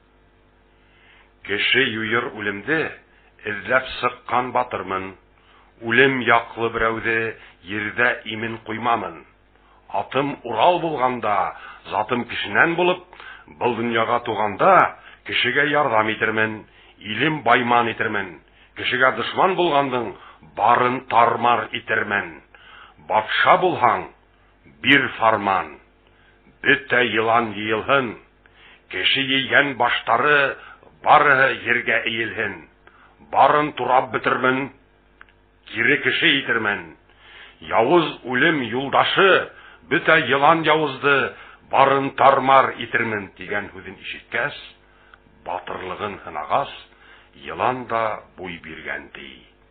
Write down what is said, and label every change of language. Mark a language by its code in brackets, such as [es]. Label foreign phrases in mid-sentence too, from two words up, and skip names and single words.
[ba] Кеше юйыр үлемде, эзләп сыккан батырмын. Үлем яклы берәүде ердә имен куймамын. Атым Урал булганда, затым кешенән булып, был дөньяга туганда, кешегә ярдәм итермен, илем байман итермен. Кешегә дошман булгандың барын тармар итермен. Батша булһаң, бир фарман. Бөтә елан йыелһын, кеше йигән баштары бары ергә иелһен. Барын турап бетермен, кире кеше итермен. Явыз үлем юлдашы, бөтә елан явызды барын тармар итермен дигән сүзен ишеткәч, батырлыгын һынагас, елан да буй биргән ди.